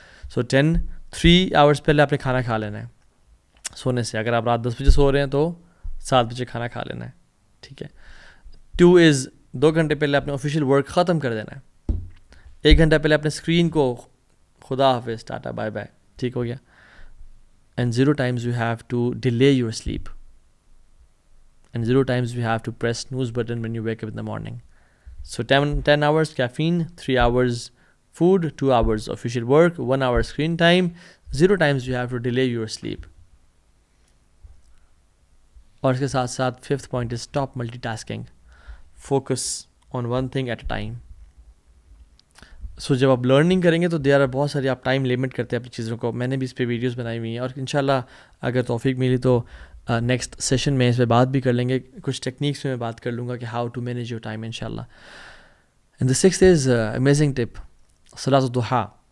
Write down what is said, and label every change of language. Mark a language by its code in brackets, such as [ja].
[ur] سو 3 hours پہلے آپ نے کھانا کھا لینا ہے سونے سے. اگر آپ رات 10 بجے سو رہے ہیں تو 7 بجے کھانا کھا لینا ہے, ٹھیک ہے. 2 از 2 گھنٹے پہلے اپنے آفیشیل ورک ختم کر دینا ہے. 1 گھنٹہ پہلے اپنے اسکرین کو خدا حافظ, ٹاٹا بائے بائے, ٹھیک ہو گیا. [en] And 0 times you have to delay your sleep. And 0 times you have to press snooze button when you wake up in the morning. So 10 hours caffeine, 3 hours food, 2 hours official work, 1 hour screen time. 0 times you have to delay your sleep. [ur] اور اس کے ساتھ ساتھ [en] 5th point is stop multitasking. Focus on one thing at a time. [ur] سو جب آپ learning کریں گے تو بہت ساری آپ ٹائم لمٹ کرتے ہیں اپنی چیزوں کو. میں نے بھی اس پہ ویڈیوز بنائی ہوئی ہیں, اور انشاءاللہ اگر توفیق ملی تو نیکسٹ سیشن میں اس پہ بات بھی کر لیں گے. کچھ ٹیکنیکس میں بات کر لوں گا کہ [en] how to manage your time [ur] انشاءاللہ. [en] and the 6th is amazing tip, [ur] صلاۃ الضحیٰ.